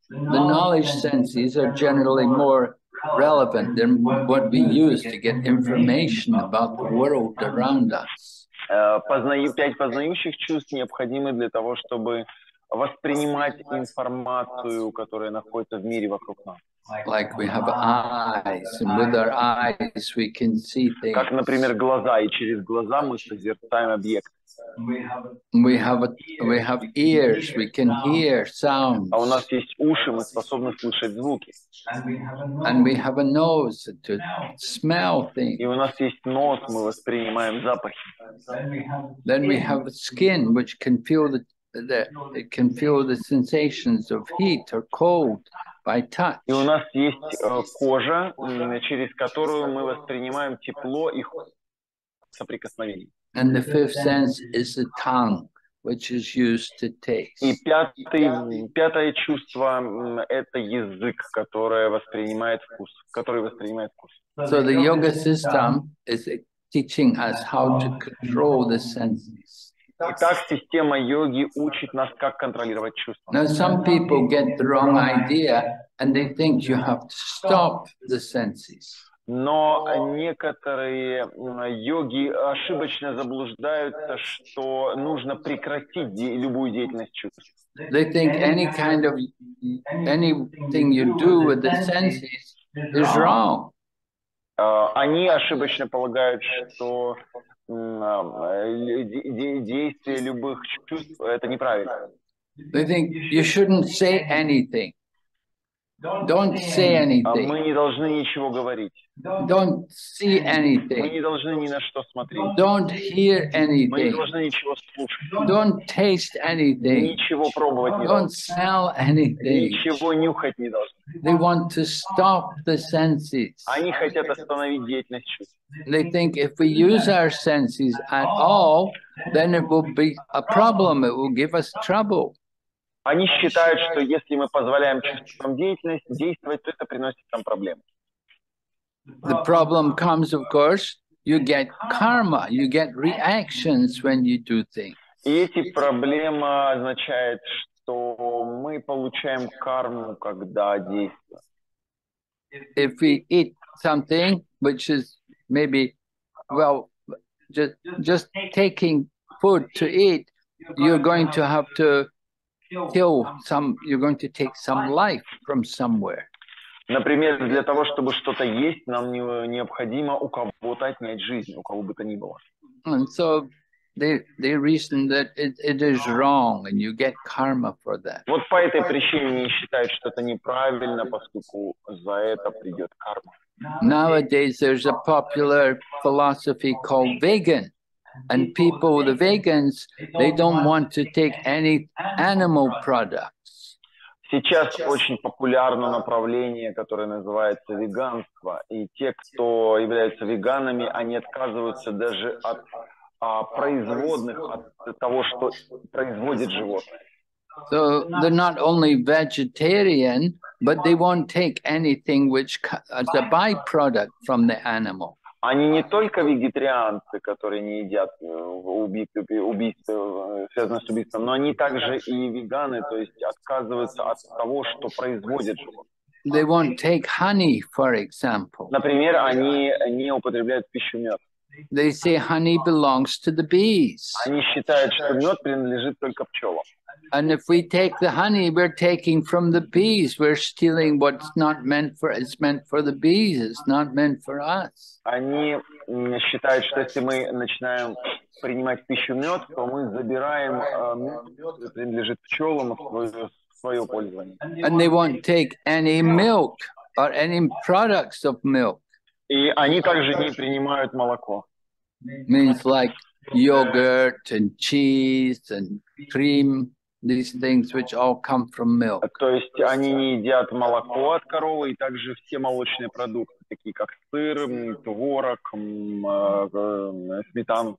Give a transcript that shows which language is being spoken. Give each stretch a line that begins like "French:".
English: The knowledge senses are generally more relevant than what we use to get information about the world around us.
Russian: 5 познающих чувств необходимы для того, чтобы воспринимать информацию, которая находится в мире вокруг нас.
English: Like we have eyes, and with our eyes we can see things.
Russian: Как, например, глаза, и через глаза мы созерцаем объект.
English: We have ears, we can hear sounds.
Russian: А у нас есть уши, мы способны слышать звуки.
English: And we have a nose to smell things.
Russian: И у нас есть нос, мы воспринимаем запахи.
English: Then we have skin, which can feel it can feel the sensations of heat or cold by touch.
Russian: И у нас есть кожа, через которую мы воспринимаем тепло и соприкосновение.
English: And the 5th sense is the tongue, which is used to taste.
Russian: И пятое чувство – это язык, который воспринимает вкус.
English: So the yoga system is teaching us how to control the senses.
Russian: Итак, система йоги учит нас, как контролировать чувства.
English: Now, some people get the wrong idea and they think you have to stop the senses.
Russian: Но некоторые йоги ошибочно заблуждаются, что нужно прекратить любую деятельность чувств.
English: They think anything you do with the senses is wrong.
Russian: Они ошибочно полагают, что действие любых чувств это неправильно.
English: They think you shouldn't say anything. Don't say anything.
Russian: Мы не должны ничего говорить.
English: Don't see
Russian: Мы
English: anything.
Russian: не должны ни на что смотреть.
English: Don't hear
Russian: Мы не
English: anything.
Russian: должны ничего слушать.
English: Don't taste anything.
Russian: Ничего пробовать не
English: Don't smell anything.
Russian: Ничего нюхать не должны.
English: They want to stop the senses.
Russian: Они хотят остановить деятельность чувств.
English: They think if we use our senses at all, then it will be a problem. It will give us trouble.
Russian: Они считают, что если мы позволяем чувствам действовать, то это приносит нам проблемы.
English: The problem comes, of course, you get karma, you get reactions when you do things.
Russian: И эти проблемы означают, что мы получаем карму, когда действуем.
English: If we eat something which is maybe, well, just taking food to eat, you're going to have to you're going to take some life from somewhere.
Russian: Например, для того, чтобы что-то есть, нам необходимо у кого-то отнять жизнь, у кого бы то ни было.
English: And so they reason that it is wrong and you get karma for that.
Russian: Вот по этой причине они считают, что это неправильно, поскольку за это придет карма.
English: Nowadays, there's a popular philosophy called vegan. And people, the vegans, they don't want to take any animal products.
Russian: Сейчас очень популярно направление, которое называется веганство. И те, кто являются веганами, они отказываются даже от производных, от того, что производит животное.
English: So they're not only vegetarian, but they won't take anything which as a byproduct from the animal.
Russian: Они не только вегетарианцы, которые не едят убийства, связанные с убийством, но они также и веганы, то есть отказываются от того, что производит животное.
English: They won't take honey, for example.
Russian: Например, они не употребляют в пищу мед.
English: They say honey belongs to the bees.
Russian: Они считают, что мед принадлежит только пчелам.
English: And if we take the honey, we're taking from the bees. We're stealing what's not meant for, it's meant for the bees. It's not meant for us.
Russian: Они считают, что если мы начинаем принимать пищу мед, то мы забираем мед, который принадлежит пчелам, в свое пользование.
English: And they won't take any milk or any products of milk.
Russian: И они также не принимают молоко.
English: Means like yogurt and cheese and cream, these things which all come from milk.
Russian: То есть они не едят молоко от коровы и также все молочные продукты, такие как сыр, творог, сметану.